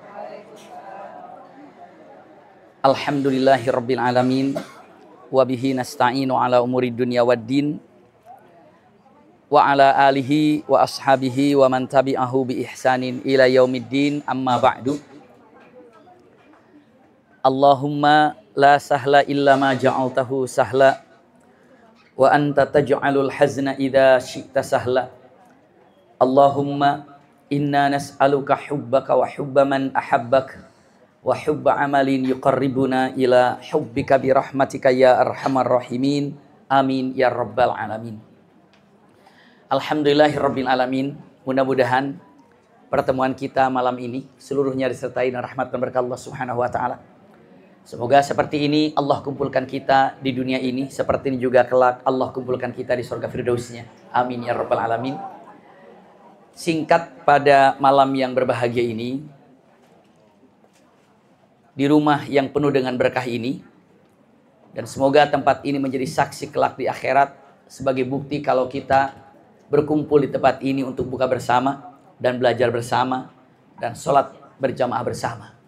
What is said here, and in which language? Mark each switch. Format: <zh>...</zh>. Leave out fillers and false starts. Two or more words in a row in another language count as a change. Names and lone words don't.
<ar>الحمد لله رب العالمين وبه نستعين على أمور الدنيا والدين وعلى آله وأصحابه ومن تبعه بإحسان إلى يوم الدين أما بعد. اللهم لا سهل إلا ما جعلته سهلا وأنت تجعل الحزن إذا شئت سهلا. اللهم إنا نسألك حبك وحب من أحبك وحب عمل يقربنا إلى حبك برحمتك يا أرحم الراحمين. آمين يا رب العالمين. الحمد لله رب العالمين.</ar> <id>Mudah-mudahan pertemuan kita malam ini seluruhnya disertai dengan rahmat dan berkah Allah</id> <ar>سبحانه وتعالى.</ar> <id>Semoga seperti ini Allah kumpulkan kita di dunia ini, seperti ini juga kelak Allah kumpulkan kita di surga firdausnya.</id> <ar>آمين يا رب العالمين.</ar> <id>Singkat, pada malam yang berbahagia ini, di rumah yang penuh dengan berkah ini, dan semoga tempat ini menjadi saksi kelak di akhirat sebagai bukti kalau kita berkumpul di tempat ini untuk buka bersama dan belajar bersama dan sholat berjamaah bersama.</id>